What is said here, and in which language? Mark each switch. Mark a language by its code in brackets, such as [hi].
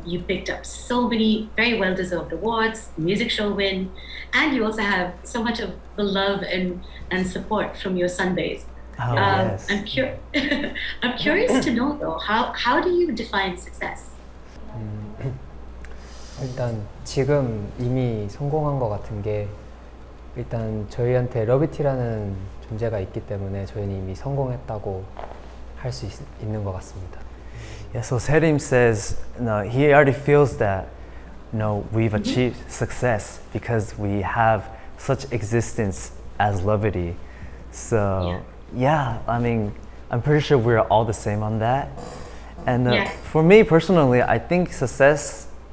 [en] You picked up so many very well-deserved awards, music show win, and you also have so much of the love and support from your sunbaes. Oh, yes. I'm curious to know though, how do you define success? [ko] 일단 지금 이미 성공한 것 같은 게, 일단 저희한테 러비티라는 존재가 있기 때문에 저희는 이미 성공했다고 할 수 있는 것 같습니다. [en] Yeah, so Serim says, he already feels that, we've achieved success because we have such existence as Lovity. So, yeah, I mean, I'm pretty sure we're all the same on that. And for me personally, I think success